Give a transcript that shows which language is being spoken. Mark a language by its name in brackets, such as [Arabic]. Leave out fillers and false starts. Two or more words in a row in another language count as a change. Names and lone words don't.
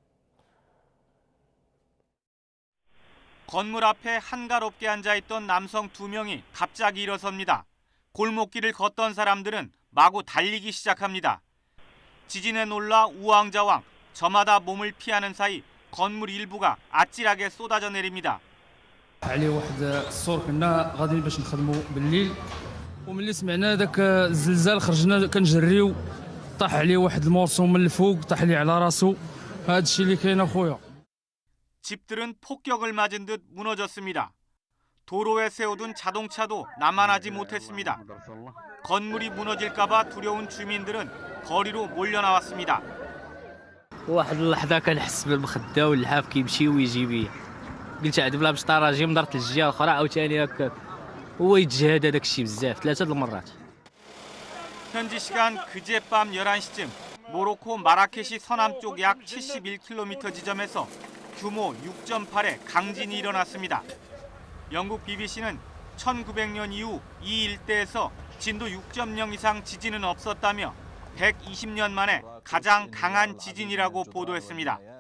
[Korean] 건물 앞에 한가롭게 앉아있던 남성 2명이 갑자기 일어섭니다. 골목길을 걷던 사람들은 마구 달리기 시작합니다. 지진에 놀라 우왕좌왕, 저마다 몸을 피하는 사이 건물 일부가 아찔하게 쏟아져 내립니다. [Arabic] عليه واحد الصور كنا غاديين باش نخدموا بالليل وملي سمعنا داك الزلزال خرجنا كنجريو طاح عليه واحد المورسو من الفوق طاح ليه على راسو هذا الشيء اللي كاين اخويا. [Korean] 집들은 폭격을 맞은 듯 무너졌습니다. 도로에 세워둔 자동차도 남아나지 못했습니다. 건물이 무너질까 봐 두려운 주민들은 거리로 몰려나왔습니다. [Arabic] واحد اللحظه كنحس بالمخده واللحاف كيمشي ويجي بيا قلت عاد بلا باش طراجيم درت الجهه الاخرى عاوتاني هكاك هو يتجاهد هذاك الشيء بزاف 3 المرات. [Korean] 현지 시간 그제밤 11시쯤 모로코 마라케시 서남쪽 약 71km 지점에서 규모 6.8의 강진이 일어났습니다. 영국 BBC는 1900년 이후 이 일대에서 진도 6.0 이상 지진은 없었다며 120년 만에 가장 강한 지진이라고 보도했습니다.